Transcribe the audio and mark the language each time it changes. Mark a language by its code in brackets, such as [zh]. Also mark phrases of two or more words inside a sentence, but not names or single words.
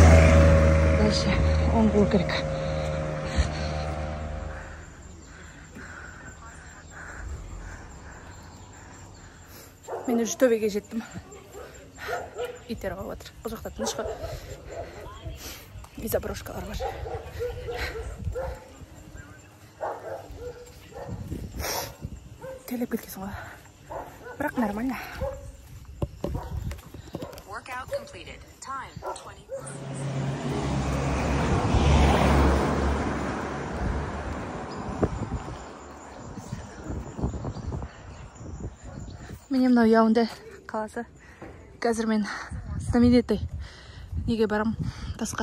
[kk] Дальше оң болу керек. Мен уже төбеге жеттім. Иттер қауып жатыр. Бұл жақта тыныш қой. И заброшкалар бар. Телеп кеткесің ғой. Бірақ нормально. [en] Workout completed. Time 20. [kk] Менің мынау Яунде қаласы. Қазір мен знаменитый неге барам тасқа.